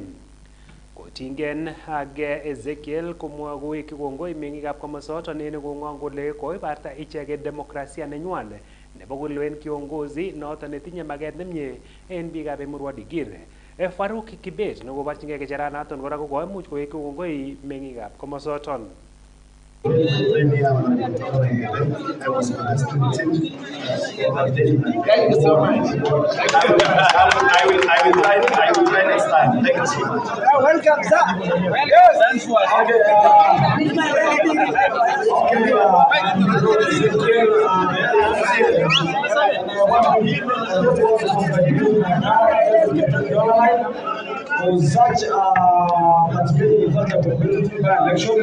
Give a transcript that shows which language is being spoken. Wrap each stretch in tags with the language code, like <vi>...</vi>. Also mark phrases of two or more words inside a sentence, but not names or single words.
<sgc>Kotingen ak Ezekiel komwa kowekyi kongoi meng'ikab komosoton en kong'ong kole koibarta icheket demokrasia nenywan nebo kolewen kiongozi noton netinye maget nemie en biikab Emurua Dikir. Farouk Kibet nekoborchingei kecheranaton kora ko koimuch kowekyi kongoi meng'ikab komosoton.</sgc> <en>I was participating. Thank you so much. I will try next time. Thank you so much. Welcome, sir. Yes. Thanks for such participating in such a competitive election.</en>